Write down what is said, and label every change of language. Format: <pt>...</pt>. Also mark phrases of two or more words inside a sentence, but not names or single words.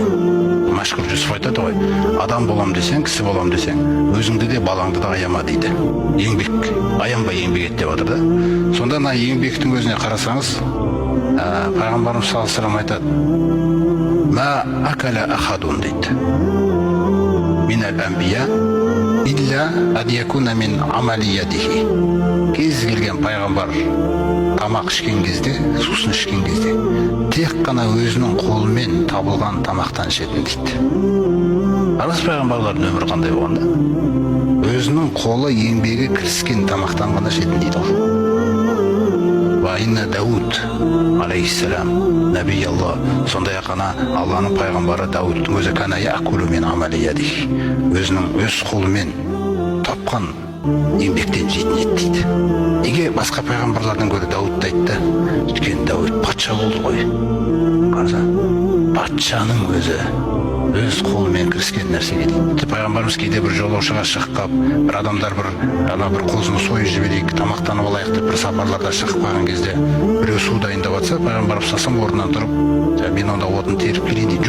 <kk>Мәшһүр Жүсіп айтады ғой, адам болам десең, кісі болам десең, өзіңді де балаңды да аяма дейді. Еңбек, аянбай еңбек ет деп жатыр да. Сонда мына еңбектің өзіне қарасаңыз, пайғамбарымыз</kk> <ar>صلى الله عليه وسلم</ar> <kk>айтады,</kk> <ar>ما أكل أحد</ar> <kk>дейді.</kk> <ar>من الأنبياء إلا أن يكون من عمل يديه.</ar> <kk>Кез келген пайғамбар тамақ ішкен кезде, сусын ішкен кезде, тек қана өзінің қолымен табылған тамақтан ішетін дейді. Арас пайғамбарлардың өмірі қандай болғанда? Өзінің қолы еңбегі кіріскен тамақтан ғана ішетін дейді ол.</kk> <ar>وإن داود عليه السلام نبي الله,</ar> <kk>сондай-ақ қана Алланың пайғамбары Дауттың өзі</kk> <ar>كان يأكل من عمل يديه.</ar> <kk>Өзінің өз қолымен тапқан еңбектен жейтін еді дейді. Неге басқа пайғамбарлардан гөрі Дауытты айтты? Өйткені Дауыт патша болды ғой. Қараса, патшаның өзі өз қолымен кіріскен нәрсеге дейді. Пайғамбарымыз кейде бір жолаушыға шығып қалып, бір адамдар бір қозыны сойып жіберейік, тамақтанып алайық деп бір сапарларда шығып қалған кезде біреу су дайындап жатса, пайғамбарымыз сасым орнынан тұрып, мен онда отын теріп келейін дейді.</kk>